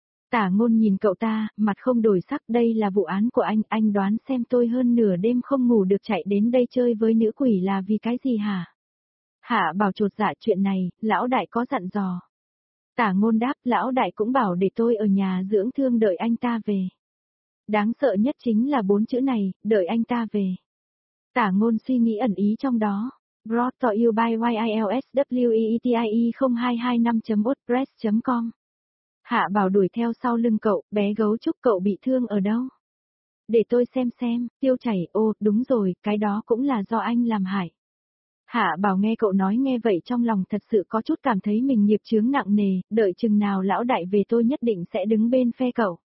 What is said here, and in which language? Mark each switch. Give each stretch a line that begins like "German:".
Vietnamese: Tả Ngôn nhìn cậu ta, mặt không đổi sắc, đây là vụ án của anh đoán xem tôi hơn nửa đêm không ngủ được chạy đến đây chơi với nữ quỷ là vì cái gì hả? Hạ Bảo chột dạ, chuyện này, lão đại có dặn dò. Tả Ngôn đáp, lão đại cũng bảo để tôi ở nhà dưỡng thương đợi anh ta về. Đáng sợ nhất chính là bốn chữ này, đợi anh ta về. Tả Ngôn suy nghĩ ẩn ý trong đó.
English: Brought to you by YILSWEETIE0225.wordpress.com.
Vietnamese: Hạ Bảo đuổi theo sau lưng cậu, bé gấu trúc cậu bị thương ở đâu? Để tôi xem, Tiêu Chảy, ô, đúng rồi, cái đó cũng là do anh làm hại. Hạ Bảo nghe cậu nói nghe vậy trong lòng thật sự có chút cảm thấy mình nghiệp chướng nặng nề, đợi chừng nào lão đại về tôi nhất định sẽ đứng bên phe cậu.